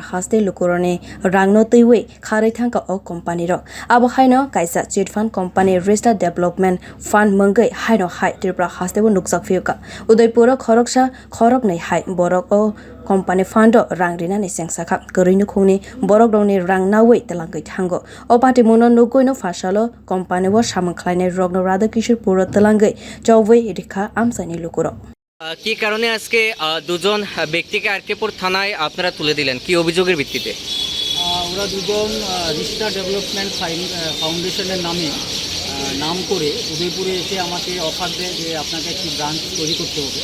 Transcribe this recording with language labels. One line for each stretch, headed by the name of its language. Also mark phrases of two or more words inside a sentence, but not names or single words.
Kok Borok: haste lukoroni rang no teiwi kharai thangka o company ro abohai no kaisa
English: cheatfund company register development fund
Kok Borok: munggai haino hai Tripurao haste o nukjak phiyabha Udaipur khoroknai hai borok o company fund rang rina ni sengsakha korino khungni borok rongni rang nawei telangkai thango o patimungno nogwi no phasalo company o samung khwlainai rogno RadhaKishore puro telangkai chobwi riwikha amchaini lukorog
Bangla: কি কারণে আজকে দুজন ব্যক্তিকে আরকেপুর থানায় আপনারা তুলে দিলেন কি অভিযোগের ভিত্তিতে ওরা দুজন রিস্টার ডেভেলপমেন্ট ফাউন্ডেশনের নাম করে উদয়পুরে এসে আমাকে অফার দেয় যে আপনাকে একটি ব্রাঞ্চ তৈরি করতে হবে।